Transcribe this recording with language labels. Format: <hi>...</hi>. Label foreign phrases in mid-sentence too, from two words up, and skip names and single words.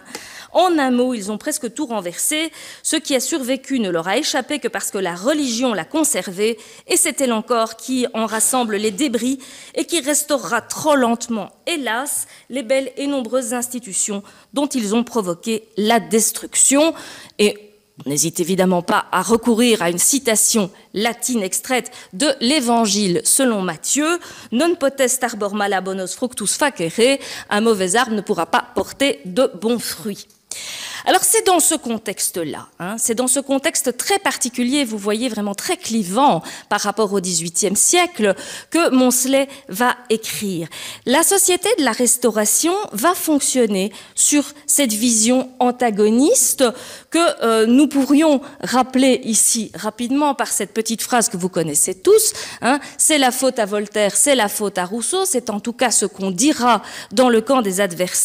<fr>En un mot, ils ont presque tout renversé. Ce qui a survécu ne leur a échappé que parce que la religion l'a conservé, et c'est elle encore qui en rassemble les débris et qui restaurera trop lentement, hélas, les belles et nombreuses institutions dont ils ont provoqué la destruction. Et on n'hésite évidemment pas à recourir à une citation latine extraite de l'Évangile selon Matthieu, «</fr> <la>Non potest arbor mala bonos fructus facere</la> <fr>» un mauvais arbre ne pourra pas porter de bons fruits. Alors c'est dans ce contexte-là, hein, c'est dans ce contexte très particulier, vous voyez vraiment très clivant par rapport au XVIIIe siècle, que Monselet va écrire. La société de la Restauration va fonctionner sur cette vision antagoniste que nous pourrions rappeler ici rapidement par cette petite phrase que vous connaissez tous, hein, c'est la faute à Voltaire, c'est la faute à Rousseau, c'est en tout cas ce qu'on dira dans le camp des adversaires.</fr>